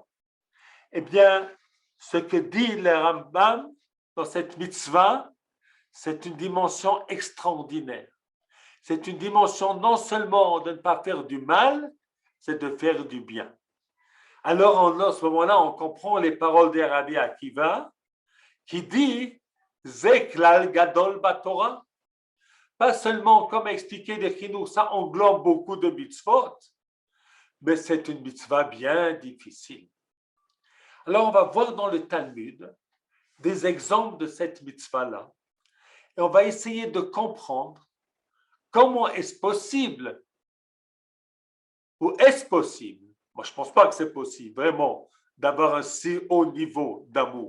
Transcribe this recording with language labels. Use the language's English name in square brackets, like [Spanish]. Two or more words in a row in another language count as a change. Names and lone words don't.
[French] Eh bien, ce que dit le Rambam dans cette mitzvah, c'est une dimension extraordinaire. C'est une dimension non seulement de ne pas faire du mal, c'est de faire du bien. Alors, à ce moment-là, on comprend les paroles de Rabbi Akiva qui dit « [Hebrew] זה כלל גדול בתורה ». [French] Pas seulement, comme expliqué de Chinuch, ça englobe beaucoup de mitzvot, mais c'est une mitzvah bien difficile. Alors, on va voir dans le Talmud des exemples de cette mitzvah-là, et on va essayer de comprendre comment est-ce possible, ou est-ce possible, moi je ne pense pas que c'est possible, vraiment, d'avoir un si haut niveau d'amour.